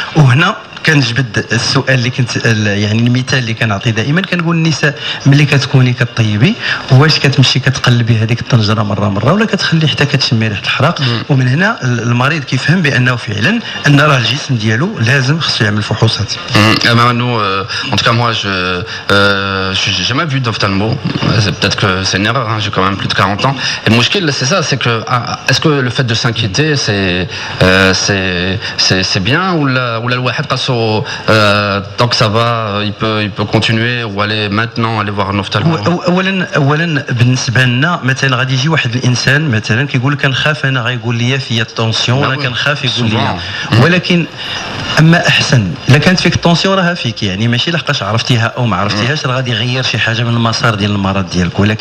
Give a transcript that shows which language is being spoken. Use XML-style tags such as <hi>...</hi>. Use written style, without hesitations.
<ar>وهنا كنجبد السؤال اللي كنت يعني المثال اللي كنعطي دائما، كنقول النساء ملي كتكوني كطيبي واش كتمشي كتقلبي هذيك الطنجره مره ولا كتخلي حتى كتشمي ريحه الحرق؟ ومن هنا المريض كيفهم بانه فعلا ان راه الجسم ديالو لازم خصو يعمل فحوصات.</ar> <fr>Nous, en tout cas moi, j'ai jamais vu d'ophtalmo. Peut-être que c'est une erreur. J'ai quand même plus de 40 ans. Et le mouchkil, c'est ça, c'est que est-ce que le fait de s'inquiéter, c'est bien ou le wahid tant que ça va, il peut continuer ou aller maintenant aller voir un ophtalmo.</fr> <ar>اولا بالنسبه لنا مثلا غادي يجي واحد الانسان مثلا كيقول لك كنخاف انا غيقول لي فيا الطونسيون، انا كنخاف يقول لي. ولكن اما احسن الا كانت فيك الطونسيون راها فيك، يعني ماشي لحقاش عرفتيها او ما عرفتيهاش راه غادي يغير شي حاجه من المسار ديال المرض ديالك.</ar>